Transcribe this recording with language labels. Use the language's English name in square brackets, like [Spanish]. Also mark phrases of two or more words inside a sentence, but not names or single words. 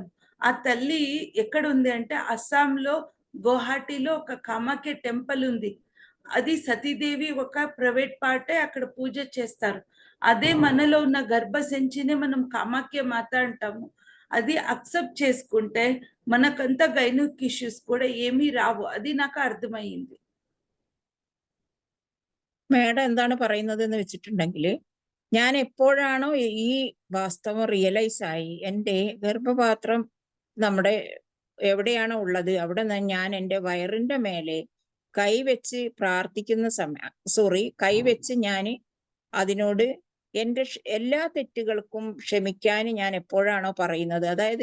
[Telugu] ఆ తల్లి ఎక్కడ ఉంది అంటే అస్సాంలో గువాహటిలో ఒక కామాఖ్య టెంపుల్ ఉంది. అది సతీదేవి ఒక [English] private part, [Telugu] అక్కడ పూజ చేస్తారు. అదే మనలో ఉన్న గర్భసంచినే మనం కామాఖ్య మాత అంటాము. అది అక్సెప్ట్ చేసుకుంటే మనకంత [English] gynaec issues [Telugu] కూడా ఏమీ రావు. అది నాకు అర్థమైంది. [Malayalam] മേഡം എന്താണ് പറയുന്നത് എന്ന് വെച്ചിട്ടുണ്ടെങ്കിൽ, ഞാൻ എപ്പോഴാണോ ഈ വാസ്തവം റിയലൈസ് ആയി, എൻ്റെ ഗർഭപാത്രം നമ്മുടെ എവിടെയാണോ ഉള്ളത് അവിടെ ഞാൻ എൻ്റെ വയറിന്റെ മേലെ കൈവച്ച് പ്രാർത്ഥിക്കുന്ന കൈവച്ച് ഞാൻ അതിനോട് എൻ്റെ എല്ലാ തെറ്റുകൾക്കും ക്ഷമിക്കാൻ ഞാൻ എപ്പോഴാണോ പറയുന്നത്, അതായത്